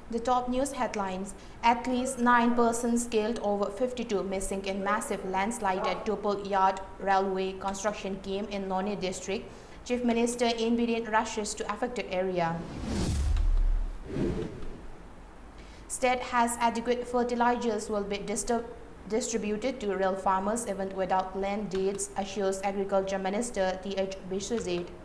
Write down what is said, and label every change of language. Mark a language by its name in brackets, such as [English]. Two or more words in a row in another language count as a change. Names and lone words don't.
[English] top news headlines. At least 9 persons killed, over 52 missing in massive landslide at Tupul Yard railway construction came in Noni district. Chief Minister in Biren rushes to affected area. State has adequate fertilizers will be distributed to real farmers even without land deeds, assures Agriculture Minister Th. Biswajit.